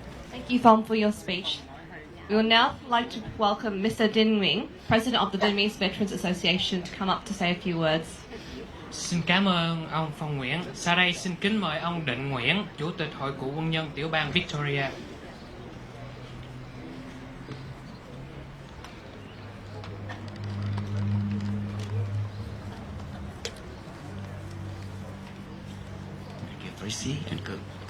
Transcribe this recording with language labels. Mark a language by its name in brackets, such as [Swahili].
[English] Thank you, Phong, for your speech. We would now like to welcome Mr. Din Nguyen, President of the Vietnamese Veterans Association, to come up to say a few words. [Vietnamese] Xin cảm ơn ông Phong Nguyễn. Sau đây xin kính mời ông Định Nguyễn, Chủ tịch Hội cựu quân nhân tiểu bang Victoria. [English] Thank you, Tracy and Kirk.